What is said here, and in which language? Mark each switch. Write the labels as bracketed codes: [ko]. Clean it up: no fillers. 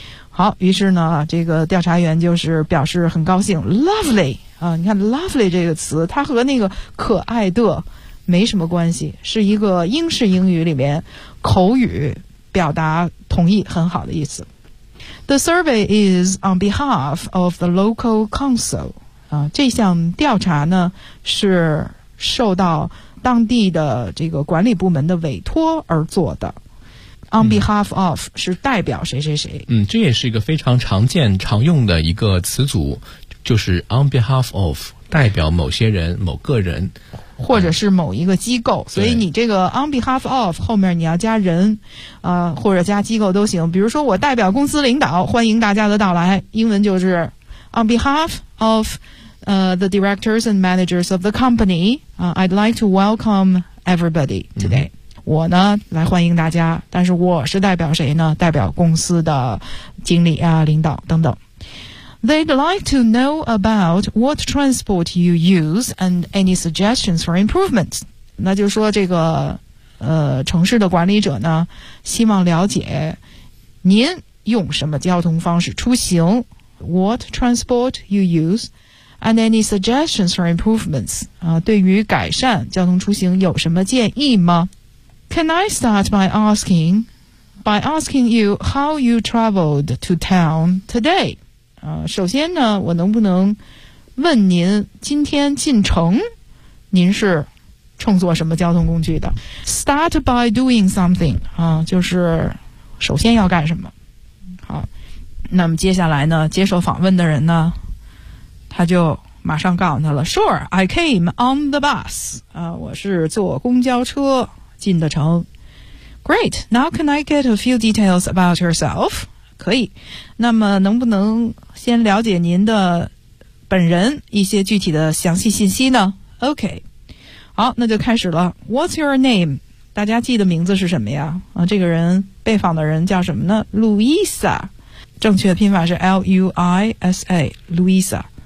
[zh] 好，于是呢，这个调查员就是表示很高兴 ，lovely 你看 lovely 这个词，它和那个可爱的没什么关系，是一个英式英语里面口语表达同意很好的意思。 [en] The survey is on behalf of the local council. [zh] 这项调查呢是受到当地的这个管理部门的委托而做的。 On behalf of 是代表谁谁谁。这也是一个非常常见常用的一个词组，就是 on behalf of 代表某些人某个人，或者是某一个机构。所以你这个 on behalf of 后面你要加人或者加机构都行。比如说我代表公司领导欢迎大家的到来，英文就是 [en] on behalf of the directors and managers of the company I'd like to welcome everybody today、 [zh] 我呢来欢迎大家，但是我是代表谁呢？代表公司的经理啊领导等等。 [en] They'd like to know about what transport you use and any suggestions for improvement. [zh] 那就说这个城市的管理者呢希望了解您用什么交通方式出行。 [en] What transport you use and any suggestions for improvements? [zh] 对于改善交通出行有什么建议吗？ [en] Can I start by asking you how you traveled to town today? [zh] 首先呢，我能不能问您今天进城，您是乘坐什么交通工具的？ [en] Start by doing something, [zh] 就是首先要干什么。好，那么接下来呢，接受访问的人呢，他就马上告诉他了， [en] Sure, I came on the bus, [zh] 我是坐公交车进的城。 [en] Great, now can I get a few details about yourself? [zh] 可以，那么能不能先了解您的本人一些具体的详细信息呢？ [en] OK, [zh] 好，那就开始了。 [en] What's your name? [zh] 大家记得名字是什么呀？这个人，被访的人叫什么呢？ Luisa, 正确拼法是 L-U-I-S-A, Luisa。